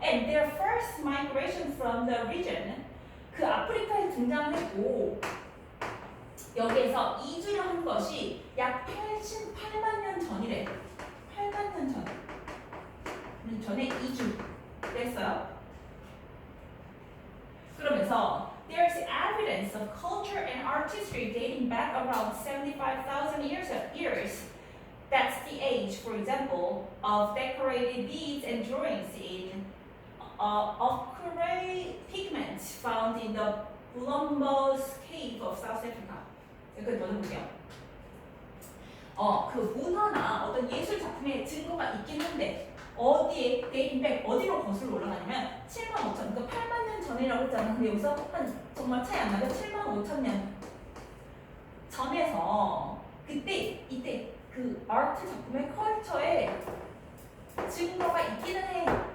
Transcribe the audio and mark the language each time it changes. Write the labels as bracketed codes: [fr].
[en] And their first migration from the region. [ko] 그 아프리카에 등장했고 여기에서 이주를 한 것이 약 88만 년 전이래. 8만 년 전. 전에 이주를 했어요. 그러면서 [en] there's evidence of culture and artistry dating back around 75,000 years. That's the age, for example, of decorated beads and drawings in ochre pigments found in the Columbus Cave of South Africa. [ko] 여기까지 먼저 볼게요. 그 문화나 어떤 예술 작품의 증거가 있긴 한데 어디에 [en] dating back [ko] 어디로 거슬러 올라가냐면 7만 5천, 그러니까 8만 년 전이라고 했잖아. 근데 여기서 한 정말 차이 안 나죠? 7만 5천 년 전에서 이때 그 아트 작품의 컬처에 증거가 있기는 해.